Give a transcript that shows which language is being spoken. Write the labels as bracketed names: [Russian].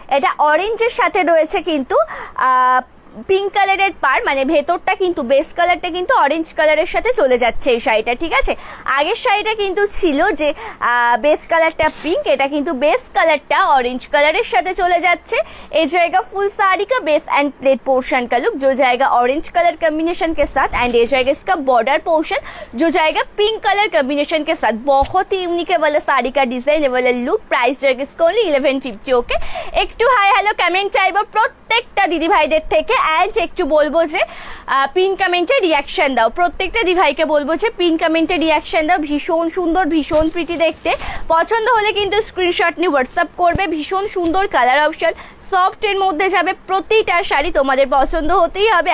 [Bangla] এটা অরেঞ্জের সাথে রয়েছে কিন্তু পিঙ্ক কালারের পার, মানে ভেতরটা কিন্তু বেস কালারটা কিন্তু অরেঞ্জ কালারের সাথে চলে যাচ্ছে এই শাড়িটা, ঠিক আছে? আগের শাড়িটা কিন্তু ছিল যে বেস কালারটা পিঙ্ক, এটা কিন্তু বেস কালারটা অরেঞ্জ কালারের সাথে চলে যাচ্ছে। [Hindi] এই জায়গা ফুল साड़ी का बेस एंड प्लेट पोर्शन का लुक जो जाएगा ऑरेंज कलर कॉम्बिनेशन के साथ एंड ये जाएगा इसका बॉर्डर पोर्शन जो जाएगा पिंक कलर कॉम्बिनेशन के साथ। बहुत ही यूनिक है वाला साड़ी का डिजाइन, वाला लुक। प्राइस जाएगा इसका ओनली 1150। [Bangla] ओके, একটু হাই হ্যালো কমেন্ট চাইবো প্রত্যেকটা দিদি ভাইদের থেকে এন্ড একটু বলবো যে পিন কমেন্টে রিয়াকশন দাও। প্রত্যেকটা দিদি ভাইকে বলবো যে পিন কমেন্টে রিয়াকশন দাও। ভীষণ সুন্দর ভীষণ প্রিটি দেখতে। পছন্দ হলে কিন্তু স্ক্রিনশট নিয়ে হোয়াটসঅ্যাপ করবে। ভীষণ সুন্দর কালার অপশন, সফট এর মধ্যে যাবে প্রতিটা শাড়ি, তোমাদের পছন্দ হতেই হবে।